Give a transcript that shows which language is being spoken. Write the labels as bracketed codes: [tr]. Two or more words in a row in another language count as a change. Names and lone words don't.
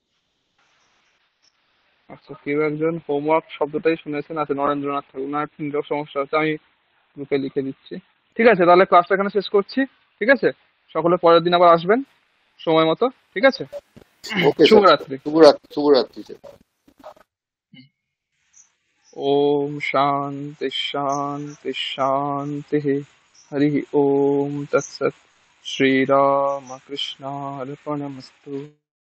[bn] আচ্ছা, কেউ একজন হোমওয়ার্ক শব্দটাই শুনেছেন, আছে নরেন্দ্রনাথ ঠাকুর, ওনার নেটওয়ার্ক সমস্যা হচ্ছে, আমি গ্রুপে লিখে দিচ্ছি। ঠিক আছে, তাহলে ক্লাসটা এখানে শেষ করছি। ঠিক আছে, সকলে পরের দিন আবার আসবেন সময় মতো, ঠিক আছে? [en] OK sir, [bn] শুভরাত্রি। শুভরাত্রি, শুভরাত্রি স্যার। [sa] ओम शांति शांति शांति। हरि ओम तत्सत। श्री राम कृष्णार्पणमस्तु।